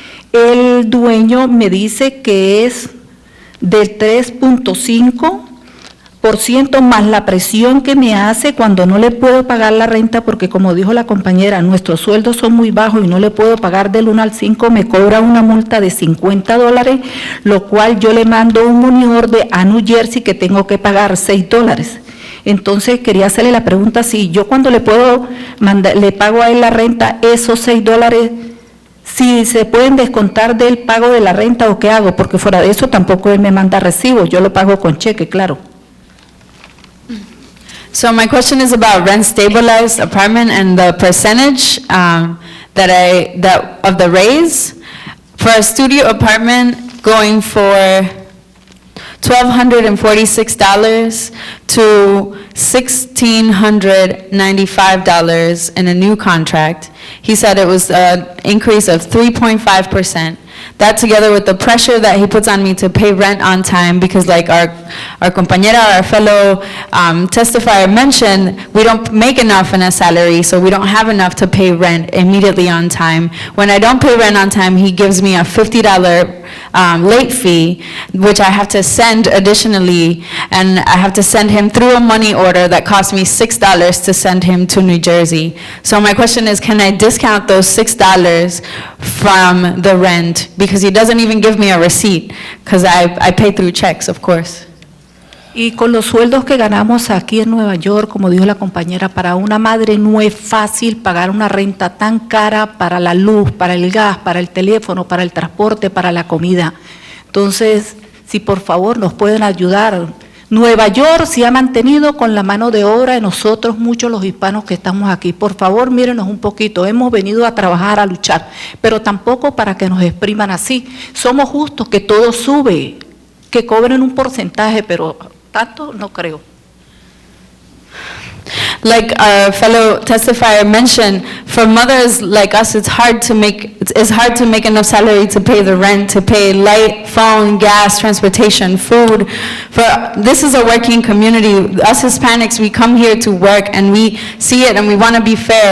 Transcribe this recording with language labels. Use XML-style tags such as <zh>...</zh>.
<es>El dueño me dice que es del 3.5% más la presión que me hace cuando no le puedo pagar la renta, porque como dijo la compañera, nuestros sueldos son muy bajos y no le puedo pagar del 1 al 5, me cobra una multa de $50, lo cual yo le mando un money order a New Jersey que tengo que pagar $6. Entonces quería hacerle la pregunta si yo cuando le pago a él la renta, esos $6, si se pueden descontar del pago de la renta o qué hago, porque fuera de eso tampoco él me manda recibo, yo lo pago con cheque, claro.</es> <en>So my question is about rent-stabilized apartment and the percentage of the raise. For a studio apartment, going for $1,246 to $1,695 in a new contract. He said it was an increase of 3.5%. That together with the pressure that he puts on me to pay rent on time, because like our compañera, our fellow testifier mentioned, we don't make enough in a salary, so we don't have enough to pay rent immediately on time. When I don't pay rent on time, he gives me a $50 late fee, which I have to send additionally, and I have to send him through a money order that costs me $6 to send him to New Jersey. So my question is, can I discount those $6 from the rent? Because he doesn't even give me a receipt, because I pay through checks, of course.</en> <es>Y con los sueldos que ganamos aquí en Nueva York, como dijo la compañera, para una madre no es fácil pagar una renta tan cara para la luz, para el gas, para el teléfono, para el transporte, para la comida. Entonces, si por favor nos pueden ayudar. Nueva York se ha mantenido con la mano de obra de nosotros, muchos los hispanos que estamos aquí. Por favor, mírenos un poquito. Hemos venido a trabajar, a luchar, pero tampoco para que nos expriman así. Somos justos, que todo sube, que cobren un porcentaje, pero tanto no creo.</es> <en>Like our fellow testifier mentioned, for mothers like us, it's hard to make enough salary to pay the rent, to pay light, phone, gas, transportation, food. This is a working community. Us Hispanics, we come here to work and we see it and we want to be fair.</en>